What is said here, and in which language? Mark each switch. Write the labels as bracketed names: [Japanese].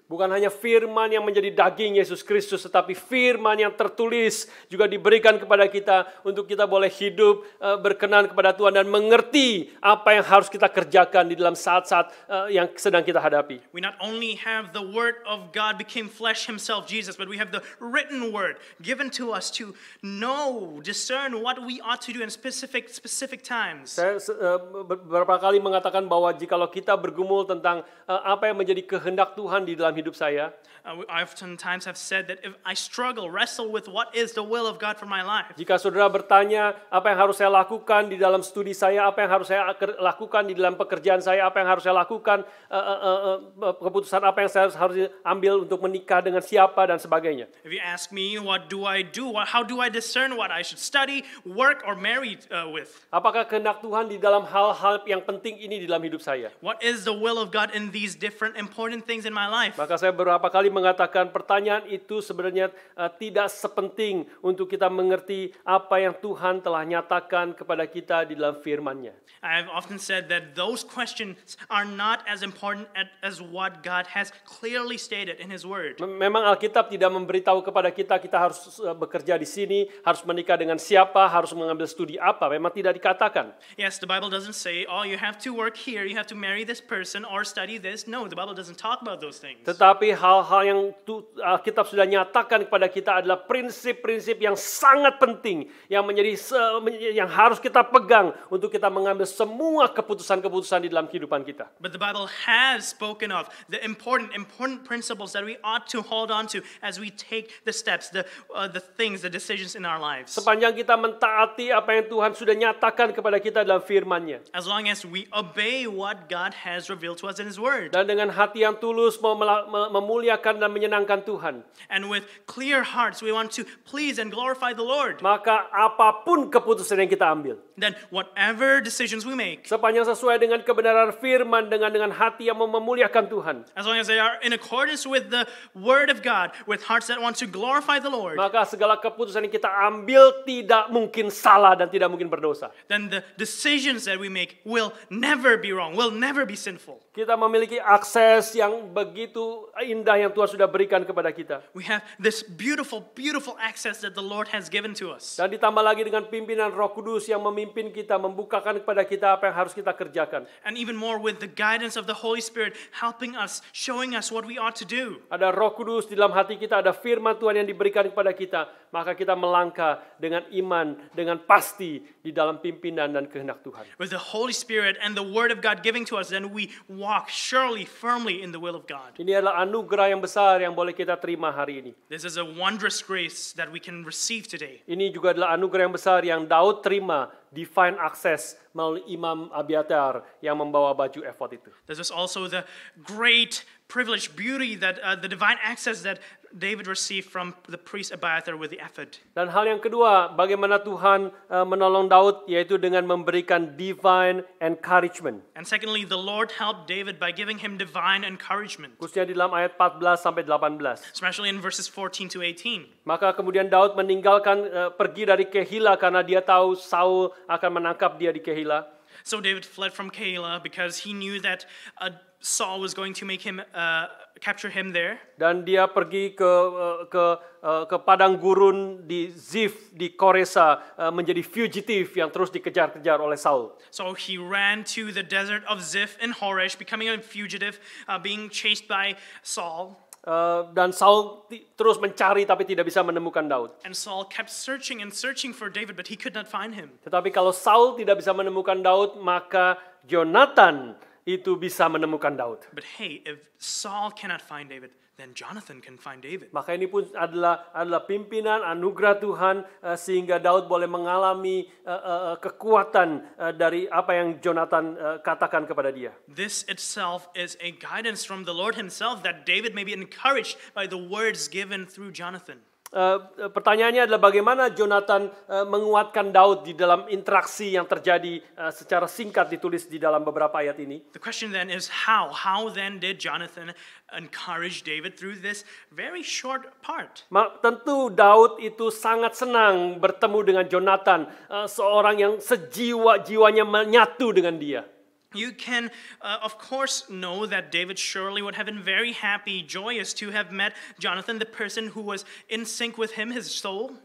[Indonesian] Bukan hanya firman yang menjadi daging Yesus Kristus, tetapi firman yang tertulis juga diberikan kepada kita untuk kita boleh hidup berkenan kepada Tuhan dan mengerti apa yang harus kita kerjakan di dalam saat-saat yang sedang kita hadapi. [English] We not only have the word of God became flesh himself, Jesus, but we have the written word given to us to know, discern what we ought to do in specific times. [Indonesian] Saya beberapa kali mengatakan bahwa jikalau kita bergumul tentang apa yang menjadi kehendak Tuhan di dalam hidup saya, [English] I oftentimes have said that if I wrestle with what is the will of God for my life. [Indonesian] Jika saudara bertanya apa yang harus saya lakukan di dalam studi saya, apa yang harus saya lakukan di dalam pekerjaan saya, apa yang harus saya lakukan, keputusan apa yang saya harus ambil untuk menikah dengan siapa dan sebagainya. [English] If you ask me what do I do, how do I discern what I should study, work or marry with? [Indonesian] Apakah kehendak Tuhan di dalam hal-hal yang penting ini di dalam hidup saya? [English] What is the will of God in these different important things in my life? [Indonesian] Maka saya beberapa kali mengatakan pertanyaan itu sebenarnya tidak sepenting untuk kita mengerti apa yang Tuhan telah nyatakan kepada kita di dalam firman-Nya. [English] I have often said that those questions are not as important as what God has clearly stated in His Word. [Indonesian] Memang Alkitab tidak memberitahu kepada kita harus bekerja di sini, harus menikah dengan siapa, harus mengambil studi apa. Memang tidak dikatakan. [English] Yes, the Bible doesn't say, oh, you have to work here, you have to marry this person or study this. No, the Bible doesn't talk about those things. [Indonesian] Tetapi hal-hal yang Alkitab sudah nyatakan kepada kita adalah prinsip-prinsip yang sangat penting, yang yang harus kita pegang untuk kita mengambil semua keputusan-keputusan di dalam kehidupan kita. [English] But the Bible has spoken of the important principles that we ought to hold on to as we take the steps, the things, the decisions in our lives. [Indonesian] Sepanjang kita mentaati apa yang Tuhan sudah nyatakan kepada kita dalam firman-Nya. [English] As long as we obey what God has revealed to us in His Word. [Indonesian] Dan dengan hati yang tulus mau memuliakan dan menyenangkan Tuhan. [English] And with clear hearts we want to please and glorify the Lord. [Indonesian] Maka apapun keputusan yang kita ambil, [English] Then whatever decisions we make, [Indonesian] sepanjang sesuai dengan kebenaran firman, dengan hati yang mau memuliakan Tuhan, [English] as long as they are in accordance with the Word of God, with hearts that want to glorify the Lord, [Indonesian] maka segala keputusan yang kita ambil tidak mungkin salah dan tidak mungkin berdosa. [English] then the decisions that we make will never be wrong, will never be sinful. [Indonesian] Kita memiliki akses yang begitu indah yang Tuhan sudah berikan kepada kita. [English] We have this beautiful, beautiful access that the Lord has given to us. [Indonesian] Dan ditambah lagi dengan pimpinan Roh Kudus yang memimpin kita, membukakan kepada kita apa yang harus kita kerjakan. [English] And even more with the guidance of the Holy Spirit helping us, showing us what we ought to do. [Indonesian] Ada Roh Kudus di dalam hati kita, ada firman Tuhan yang diberikan kepada kita. Maka kita melangkah dengan iman, dengan pasti di dalam pimpinan dan kehendak Tuhan. [English] With the Holy Spirit and the Word of God giving to us, then we walk surely, firmly in the will of God. [Indonesian] Ini adalah anugerah yang besar yang boleh kita terima hari ini. [English] This is a wondrous grace that we can receive today. [Indonesian] Ini juga adalah anugerah yang besar yang Daud terima, [English] divine access [Indonesian] melalui Imam Abiatar yang membawa baju efod itu. [English] This is also the great privilege, beauty that the divine access that David received from the priest Abiathar with the ephod. [Indonesian] Dan hal yang kedua, bagaimana Tuhan menolong Daud, yaitu dengan memberikan [English] divine encouragement. And secondly, the Lord helped David by giving him divine encouragement, [Indonesian] Khususnya di dalam ayat 14 sampai 18. [English] especially in verses 14 to 18. [Indonesian] Maka kemudian Daud meninggalkan pergi dari Kehila karena dia tahu Saul akan menangkap dia di Kehila. [English] So David fled from Keilah because he knew that Saul was going to make him capture him there. [Indonesian] Dan dia pergi ke padang gurun di Zif di Koresa menjadi fugitif yang terus dikejar-kejar oleh Saul. [English] So he ran to the desert of Ziph in Horesh, becoming a fugitive, being chased by Saul. [Indonesian] Dan Saul terus mencari tapi tidak bisa menemukan Daud. [English] And Saul kept searching and searching for David, but he could not find him. [Indonesian] Tetapi kalau Saul tidak bisa menemukan Daud, maka Jonathan itu bisa menemukan Daud. [English] But hey, if Saul cannot find David, then Jonathan can find David. [Indonesian] Maka ini pun adalah pimpinan anugerah Tuhan sehingga Daud boleh mengalami kekuatan dari apa yang Jonathan katakan kepada dia. [English] This itself is a guidance from the Lord himself that David may be encouraged by the words given through Jonathan. [Indonesian] Pertanyaannya adalah bagaimana Jonathan menguatkan Daud di dalam interaksi yang terjadi secara singkat ditulis di dalam beberapa ayat ini. [English] The question then is how? How then did Jonathan encourage David through this very short part? [Indonesian] Tentu Daud itu sangat senang bertemu dengan Jonathan, seorang yang jiwanya menyatu dengan dia. [English] You can, of course, know that David surely would have been very happy, joyous to have met Jonathan, the person who was in sync with him, his soul.